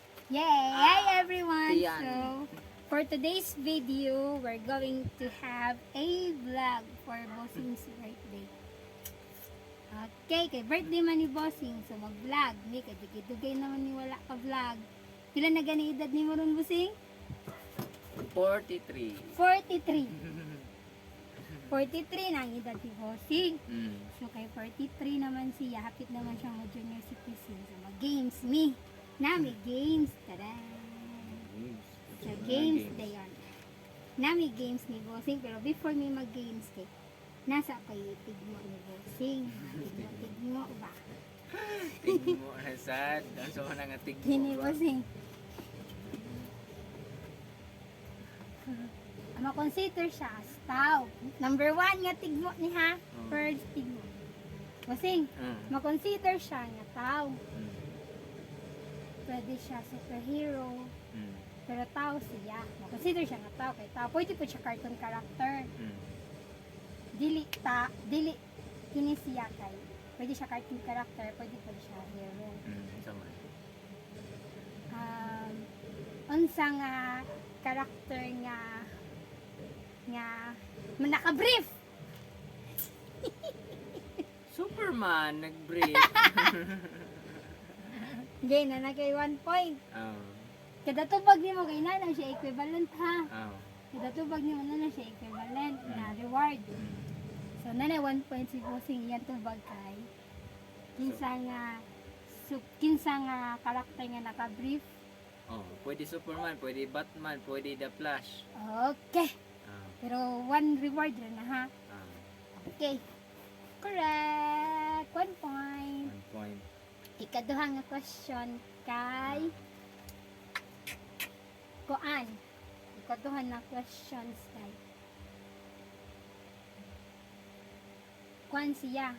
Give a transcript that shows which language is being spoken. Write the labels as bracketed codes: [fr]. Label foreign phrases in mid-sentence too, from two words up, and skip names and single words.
[en] Yay! Hi everyone! [ceb] Tiyan. [en] So, for today's video, we're going to have a vlog for Bossing's birthday. [ceb] Okay, kay birthday man ni Bossing, so mag-vlog. Hindi, kay dugay naman ni wala ka vlog. Pila na gani edad ni mo ron, Bossing? 43. 43. 43 na ang edad ni Bossing. Mm. So, kay 43 naman siya, hapit naman siya mo junior citizen. So, mag-games me. Nami games. Tada! So, games day on. Nami games ni Bossing, pero before me mag-games kay, nasa kay tigmo ni Bossing. Tigmo ba? Tigmo na sad. Ang so na nga tigmo. Kini Bossing. Ma-consider siya as tao. Number 1 nga tigmo ni ha. First tigmo. Bossing, ma-consider siya nga tao. Pwede siya superhero. Pero tao siya. Ma-consider siya nga tao. Kaya tao, pwede po siya [en] cartoon character. [ceb] Dili kini siya kay. Pwede siya [en] cartoon character, [ceb] pwede po siya hero. Sama. Unsa nga character nga naka-brief. Superman nag-break. Gay na kay 1 point. Oh. Kada tubag nimo kay na siya equivalent ha. Oh. Kada tubag nimo na siya equivalent na reward. So nanay 1 point si Bossing yan tubag kay. Kinsa nga karakter nga naka-brief. Oh, pwede Superman, pwede Batman, pwede The Flash. [en] Okay. Oh. [ceb] Pero 1 reward na ha. Oh. [en] Okay. Correct. 1 point. 1 point. [ceb] Ikaduha nga question kay Kuan. Ikaduha na questions kay Kuan siya.